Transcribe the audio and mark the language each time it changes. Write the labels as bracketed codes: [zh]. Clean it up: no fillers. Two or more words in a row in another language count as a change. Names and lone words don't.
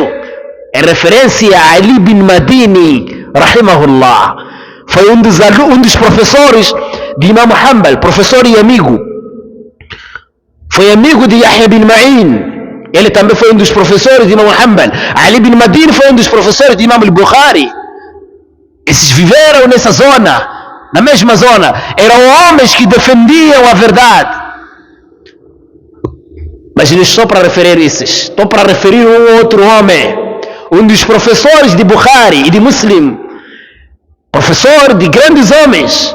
[pt] É referência a Ali bin Madini, rahimahullah. Foi um dos professores de Imam Hanbal, professor e amigo. Foi amigo de Yahya bin Ma'in. Ele também foi um dos professores de Imam Hanbal. Ali bin Madini foi um dos professores de Imam al-Bukhari. Esses viveram nessa zona, na mesma zona. Eram homens que defendiam a verdade. Mas não estou para referir esses. Estou para referir um outro homem, um dos professores de Bukhari e de Muslim, professor de grandes homens.